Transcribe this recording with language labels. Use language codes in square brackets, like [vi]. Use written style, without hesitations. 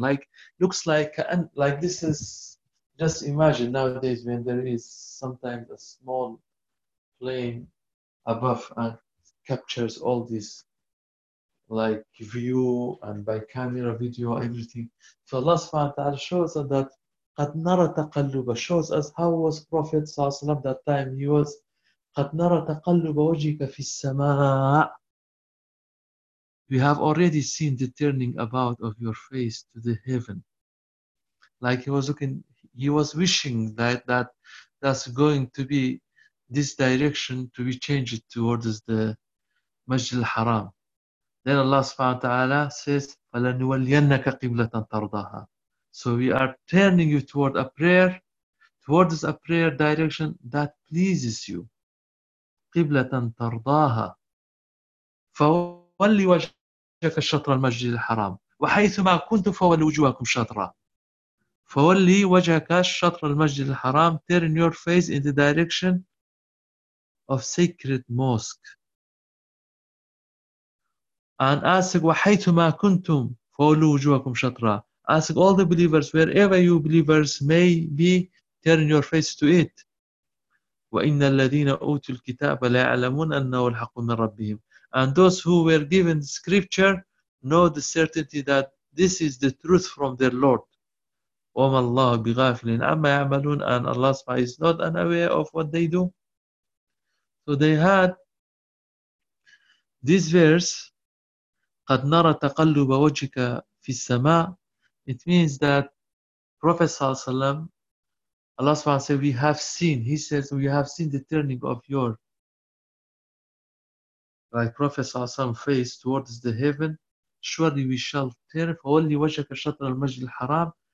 [en] Like, looks like this is, just imagine nowadays when there is sometimes a small plane above and captures all this, like view and by camera video, everything. So Allah subhanahu wa ta'ala shows us that [ar] قَدْ نَرَى تَقَلُّبَ, [en] shows us how was Prophet ﷺ that time. He was [ar] قَدْ نَرَى تَقَلُّبَ وَجِهِكَ فِي السَّمَاءِ. [en] We have already seen the turning about of your face to the heaven. Like he was looking, he was wishing that that's going to be this direction to be changed towards the Masjid al-Haram. Then Allah subhanahu wa ta'ala says, [ar] فَلَنُوَلْيَنَّكَ قِبْلَةً تَرْضَاهَا. [en] So we are turning you toward a prayer, towards a prayer direction that pleases you. [ar] قِبْلَةً تَرْضَاهَا. فَوَلِّ وَجْهَكَ شَطْرَ الْمَسْجِدِ الْحَرَامِ وَحَيْثُمَا كُنْتُمْ فَوَلِّ وُجُوهَكُمْ شَطْرَهُ. فَوَلِّ وَجْهَكَ شَطْرَ الْمَسْجِدِ الْحَرَامِ. [en] Turn your face in the direction of sacred mosque. And ask, [ar] وَحَيْثُمَا كُنْتُمْ فَوَلُّ وُجُوهَكُمْ شَطْرَهُ. [en] Ask all the believers, wherever you believers may be, turn your face to it. [ar] وَإِنَّ الَّذِينَ أُوتُوا الْكِتَابَ لَيَعْلَمُونَ أَنَّهُ الْحَقُّ مِنْ رَبِّهِمْ. [en] And those who were given scripture know the certainty that this is the truth from their Lord. [ar] وَمَا اللَّهُ بِغَافِلٍ عَمَّا يَعْمَلُونَ. [en] And Allah is not unaware of what they do. So they had this verse, [ar] قَدْ نَرَى تَقَلُّبَ وَجْهِكَ فِي السَّمَاءِ. [en] It means that Prophet صلى الله عليه وسلم, Allah subhanahu wa ta'ala says, we have seen, he says, we have seen the turning of your, like Prophet صلى الله عليه وسلم face towards the heaven, surely we shall turn, [ar] فَوَلِّ وَجْهَكَ شَطْرَ الْمَسْجِدِ الْحَرَامِ.